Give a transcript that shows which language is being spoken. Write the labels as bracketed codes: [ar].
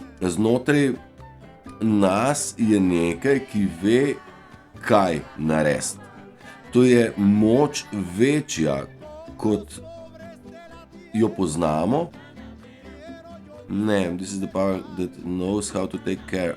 [sl] Znotraj nas je nekaj, ki ve, kaj narediti. To je moč večja, kot jo poznamo. [en] Ne, this is the power that knows how to take care.